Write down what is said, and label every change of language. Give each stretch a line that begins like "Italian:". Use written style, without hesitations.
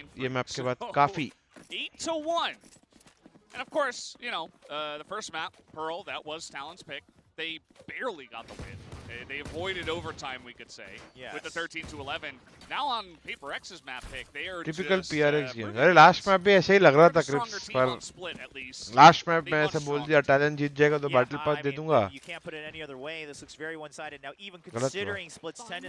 Hindi: 9 ये मैप के बाद
English: So,
Hindi: काफी 8-1.
English: And of course, you know, the first map, Pearl, that was Talon's pick. They barely got the win They avoided overtime, we could say, with the 13-11. Now on PRX's map pick, they are typical just, PRX game.
Hindi: अरे
English: last map
Hindi: भी ऐसे ही लग रहा था Cripps पर last map में ऐसे बोल दिया Talon जीत जाएगा तो battle pass दे दूंगा.
English: You can't put it any other way. This looks very one-sided now. Even considering Split's tendency.